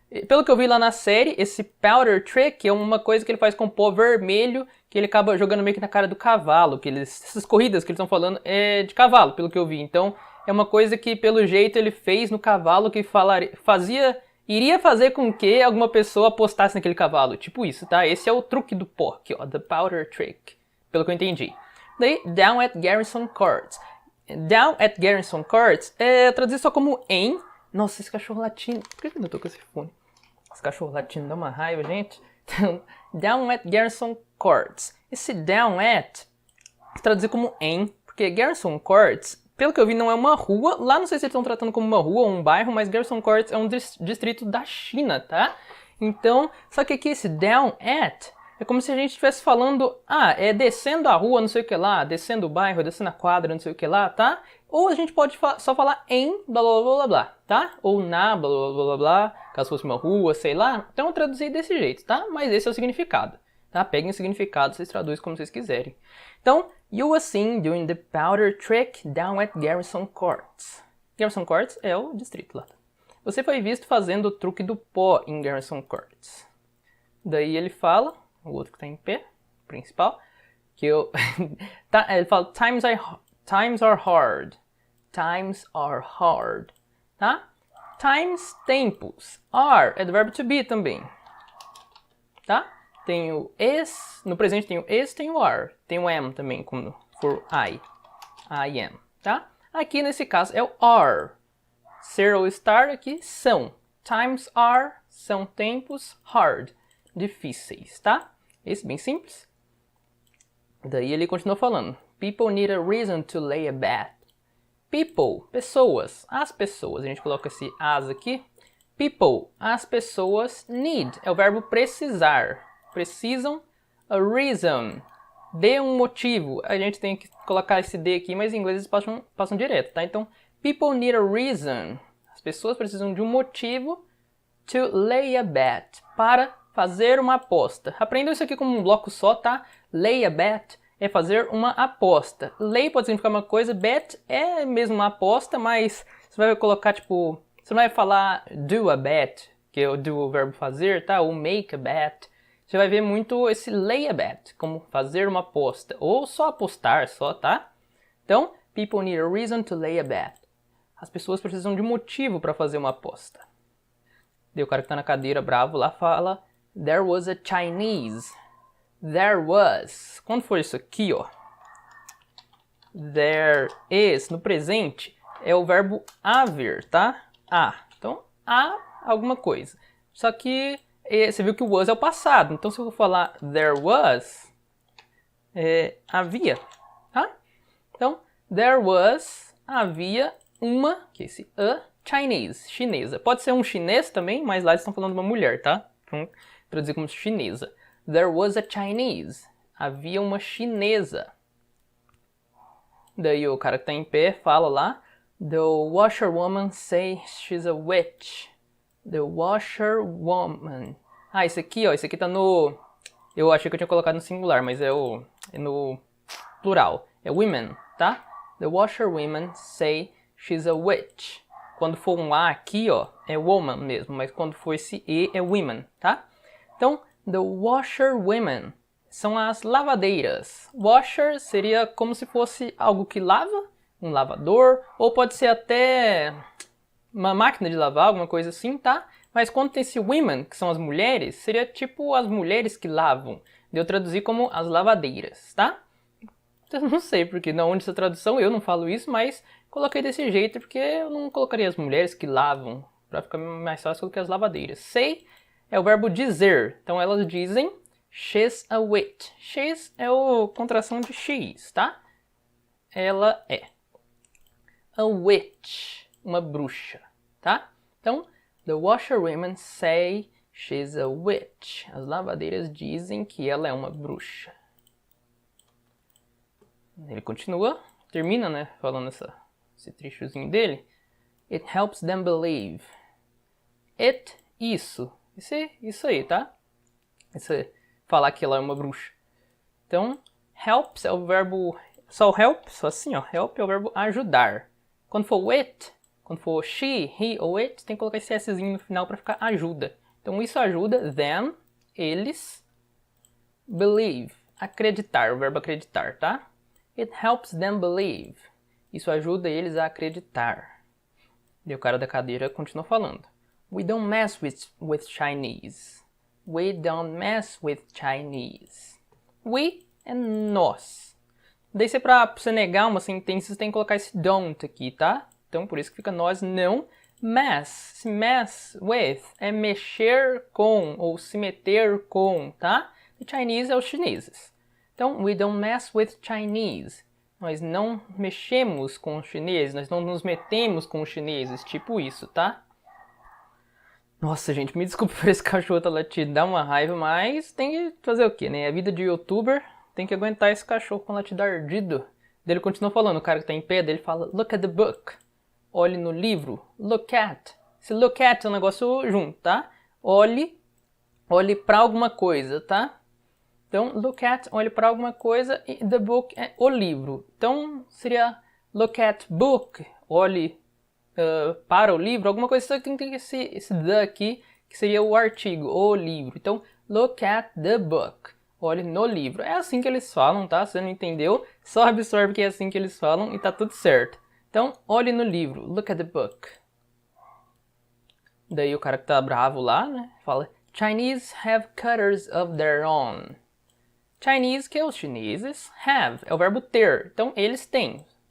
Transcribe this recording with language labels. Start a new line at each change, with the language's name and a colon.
Portuguese: Pelo que eu vi lá na série, esse powder trick é uma coisa que ele faz com pó vermelho, que ele acaba jogando meio que na cara do cavalo, essas corridas que eles estão falando é de cavalo, pelo que eu vi. Então, é uma coisa que pelo jeito ele fez no cavalo, que fazia iria fazer com que alguma pessoa apostasse naquele cavalo. Tipo isso, tá? Esse é o truque do pó aqui, ó.
English: The powder trick.
Portuguese: Pelo que eu entendi.
English: Daí, down at Garrison Court. Down at Garrison Court
Portuguese: é traduzir só como em. Nossa, esse cachorro latindo. Por que eu não tô com esse fone? Esse cachorro latindo dá uma raiva, gente. Então,
English: down at Garrison Court.
Portuguese: Esse down at traduzir como em, porque Garrison Court, pelo que eu vi, não é uma rua. Lá não sei se eles estão tratando como uma rua ou um bairro, mas Garrison Court é um distrito da China, tá? Então, só que aqui esse down at é como se a gente estivesse falando, é descendo a rua, não sei o que lá, descendo o bairro, descendo a quadra, não sei o que lá, tá? Ou a gente pode só falar em blá blá blá blá blá, tá? Ou na blá blá blá blá blá, caso fosse uma rua, sei lá. Então eu traduzi desse jeito, tá? Mas esse é o significado, tá? Peguem o significado, vocês traduzem como vocês quiserem. Então,
English: you were seen doing the powder trick down at Garrison Court.
Portuguese: Garrison Court é o distrito lá. Você foi visto fazendo o truque do pó em Garrison Court. Daí ele fala, o outro que tá em pé, principal, que eu... ele fala,
English: times are hard. Times are hard. Tá?
Portuguese: Times, tempos. Are é do verbo to be também. Tá? Tem o is, no presente tem o is, tem o are. Tem o am também, como for I. I am. Tá? Aqui nesse caso é o are. Ser ou estar aqui são.
English: Times are
Portuguese: são tempos hard. Difíceis, tá? Esse bem simples. Daí ele continua falando.
English: People need a reason to lay a bet.
Portuguese: People, pessoas. As pessoas. A gente coloca esse as aqui. People, as pessoas need. É o verbo precisar. Precisam
English: a reason.
Portuguese: De um motivo. A gente tem que colocar esse de aqui, mas em inglês eles passam direto, tá?
English: Então, people need a reason.
Portuguese: As pessoas precisam de um motivo
English: to lay a bet.
Portuguese: Para fazer uma aposta. Aprendam isso aqui como um bloco só, tá? Lay a bet é fazer uma aposta. Lay pode significar uma coisa, bet é mesmo uma aposta, mas você vai colocar tipo... Você não vai falar do a bet, que é o do o verbo fazer, tá? Ou
English: make a bet.
Portuguese: Você vai ver muito esse lay a bet, como fazer uma aposta. Ou só apostar, só, tá? Então,
English: people need a reason to lay a bet.
Portuguese: As pessoas precisam de um motivo para fazer uma aposta. Daí o cara que tá na cadeira bravo lá fala...
English: There was a Chinese.
Portuguese: There was. Quando for isso aqui, ó. There is, no presente, é o verbo haver, tá? Então, há alguma coisa. Só que você viu que o was é o passado. Então, se eu for falar there was, havia, tá? Então,
English: there was,
Portuguese: havia uma, que é esse a Chinese, chinesa. Pode ser um chinês também, mas lá eles estão falando de uma mulher, tá? Então, traduzir como chinesa.
English: There was a Chinese.
Portuguese: Havia uma chinesa. Daí o cara que tá em pé fala lá.
English: The washerwoman say she's a witch. The washerwoman.
Portuguese: Esse aqui, ó. Esse aqui tá no... Eu achei que eu tinha colocado no singular, mas é no plural. É women, tá?
English: The washerwoman say she's a witch.
Portuguese: Quando for um A aqui, ó, é woman mesmo. Mas quando for esse E, é women, tá? Então,
English: the washerwomen
Portuguese: são as lavadeiras. Washer seria como se fosse algo que lava, um lavador, ou pode ser até uma máquina de lavar, alguma coisa assim, tá? Mas quando tem esse women, que são as mulheres, seria tipo as mulheres que lavam. Eu traduzi como as lavadeiras, tá? Eu não sei porque não onde essa tradução, eu não falo isso, mas coloquei desse jeito porque eu não colocaria as mulheres que lavam, pra ficar mais fácil do que as lavadeiras. Say é o verbo dizer. Então elas dizem
English: she's a witch.
Portuguese: She's é a contração de she's, tá? Ela é. A witch. Uma bruxa, tá?
English: Então, the washerwomen say she's a witch.
Portuguese: As lavadeiras dizem que ela é uma bruxa. Ele continua, termina, né? Falando esse trechozinho dele.
English: It helps them believe. It, isso.
Portuguese: Isso aí, tá? Isso é falar que ela é uma bruxa. Então, helps é o verbo... Só o help, só assim, ó. Help é o verbo ajudar. Quando for it, quando for she, he ou it, tem que colocar esse szinho no final para ficar ajuda. Então, isso ajuda them, eles, believe, acreditar, o verbo acreditar, tá?
English: It helps them believe.
Portuguese: Isso ajuda eles a acreditar. E o cara da cadeira continua falando.
English: We don't mess with Chinese. We don't mess with Chinese.
Portuguese: We é nós. Daí se pra você negar uma sentença, você tem que colocar esse don't aqui, tá? Então por isso que fica nós não mess. Se
English: mess with
Portuguese: é mexer com ou se meter com, tá? E Chinese é os chineses.
English: Então, we don't mess with Chinese.
Portuguese: Nós não mexemos com os chineses, nós não nos metemos com os chineses, tipo isso, tá? Nossa, gente, me desculpe por esse cachorro tá latindo, dá uma raiva, mas tem que fazer o quê, né? A vida de youtuber tem que aguentar esse cachorro com latido ardido. Daí ele continua falando, o cara que tá em pé, daí ele fala,
English: look at the book.
Portuguese: Olhe no livro, look at. Esse look at é um negócio junto, tá? Olhe pra alguma coisa, tá? Então, look at, olhe para alguma coisa, e the book é o livro. Então, seria
English: look at book,
Portuguese: olhe para o livro, alguma coisa. Só que tem esse the aqui, que seria o artigo, o livro. Então,
English: look at the book,
Portuguese: olhe no livro. É assim que eles falam, tá? Se você não entendeu, só absorve que é assim que eles falam e tá tudo certo. Então, olhe no livro,
English: look at the book.
Portuguese: Daí o cara que tá bravo lá, né, fala,
English: Chinese have cutters of their own.
Portuguese: Chinese, que é os chineses, have, é o verbo ter. Então, eles têm.